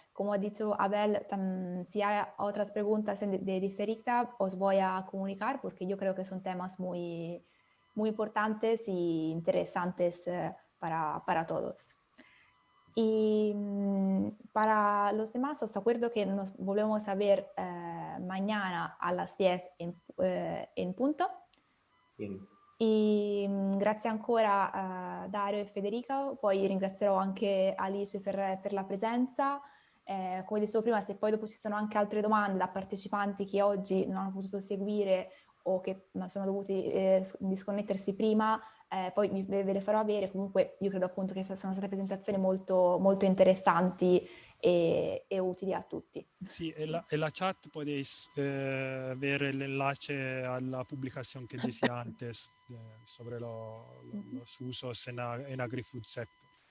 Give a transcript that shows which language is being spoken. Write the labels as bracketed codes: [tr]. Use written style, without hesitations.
[es] Como ha dicho Abel, si hay otras preguntas de diferida, os voy a comunicar porque yo creo que son temas muy, muy importantes y interesantes para todos. Y para los demás, os acuerdo que nos volvemos a ver mañana a las 10 en punto. Bien. [it] E grazie ancora a Dario e Federica, poi ringrazierò anche Alice per la presenza. Come dicevo prima, se poi dopo ci sono anche altre domande da partecipanti che oggi non hanno potuto seguire o che sono dovuti disconnettersi prima, poi ve le farò avere. Comunque io credo appunto che siano state presentazioni molto, molto interessanti e utili a tutti. [es] Sí, en la chat podéis ver el enlace a la publicación que decía antes sobre los usos en agri-food sector.